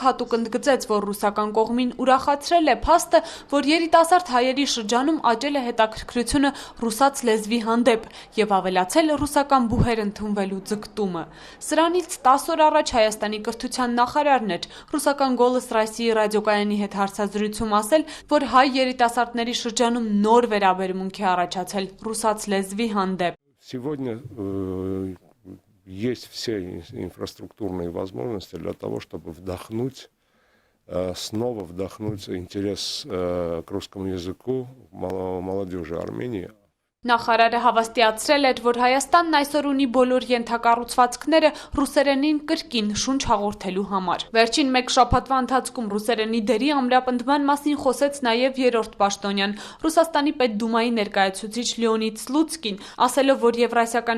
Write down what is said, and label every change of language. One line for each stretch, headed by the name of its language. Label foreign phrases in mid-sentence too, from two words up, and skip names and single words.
Armenian: հատուկ ընդգծեց, որ ռուսական կողմին ուրախացրել է փաստը, որ երիտասարդ հայերի շրջանում աճել է հետաքրքրությունը ռուսաց լեզվի հանդեպ եւ ավելացել ռուսական բուհեր ընդունվելու ձգտումը։ Սրանից 10 օր առաջ Հայաստանի կրթության նախարարն էր ռուսական «Գոլոս Ռոսիայի» ռադիոկայանի հետ հարցազրույցում ասել, որ հայ երիտասարդների շրջանում նոր վերաբերմունք է առաջացել ռուսաց лезвի հանդեպ։
Russian: Сегодня есть все инфраструктурные возможности для того, чтобы снова вдохнуть интерес к русскому языку молодежи Армении.
Armenian: Նախարարը հավաստիացրել էր, որ Հայաստանն այսօր ունի բոլոր ենթակառուցվածքները ռուսերենին կրկին շունչ հաղորդելու համար։ Վերջին 1 շաբաթվա ընթացքում ռուսերենի դերի ամրապնդման մասին խոսեց նաև երրորդ պաշտոնյան Ռուսաստանի Պետդումայի ներկայացուցիչ Լեոնիդ Սլուցկին, ասելով, որ Եվրասիական